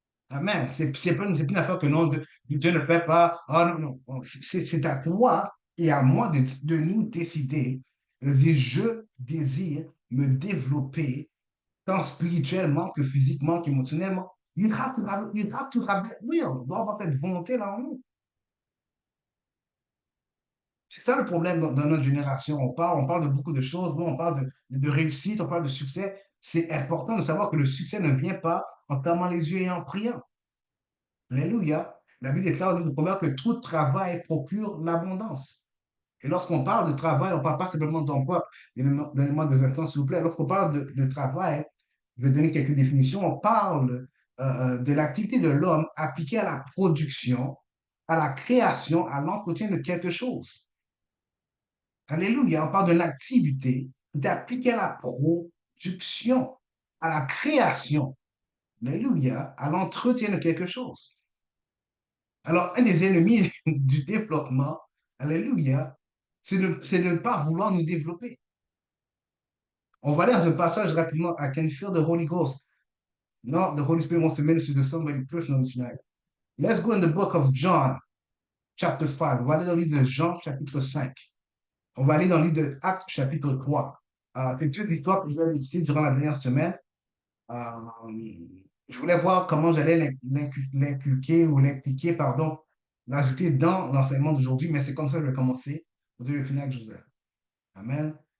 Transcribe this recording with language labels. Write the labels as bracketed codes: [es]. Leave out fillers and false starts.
[fr] Amen. C'est pas une affaire que non, Dieu ne fait pas. Ah non, non. C'est à toi et à moi de nous décider de dire, je désire me développer tant spirituellement que physiquement qu'émotionnellement. [en] You have to have that will. [fr] On doit avoir cette volonté là en nous. C'est ça le problème dans notre génération. On parle de beaucoup de choses, oui, on parle de réussite, on parle de succès. C'est important de savoir que le succès ne vient pas en fermant les yeux et en priant. Alléluia. La Bible déclare dans le proverbe que tout travail procure l'abondance. Et lorsqu'on parle de travail, on ne parle pas simplement d'emploi. Donnez-moi deux instants, s'il vous plaît. Lorsqu'on parle de travail, je vais donner quelques définitions. On parle de l'activité de l'homme appliquée à la production, à la création, à l'entretien de quelque chose. Alléluia, on parle de l'activité d'appliquer à la production, à la création, alléluia, à l'entretien de quelque chose. Alors, un des ennemis du développement, alléluia, c'est ne pas vouloir nous développer. On va aller dans un passage rapidement. [en] I can feel the Holy Ghost. No, the Holy Spirit wants to minister to somebody personally tonight. Let's go in the book of John, chapter 5. [fr] On va aller dans le livre de Jean, chapitre 5. On va aller dans le livre de Actes, chapitre 3. C'est une histoire que je vais méditer durant la dernière semaine. Euh, je voulais voir comment j'allais l'inculquer ou l'impliquer, pardon, l'ajouter dans l'enseignement d'aujourd'hui, mais c'est comme ça que je vais commencer. Vous devez finir avec Joseph. Amen.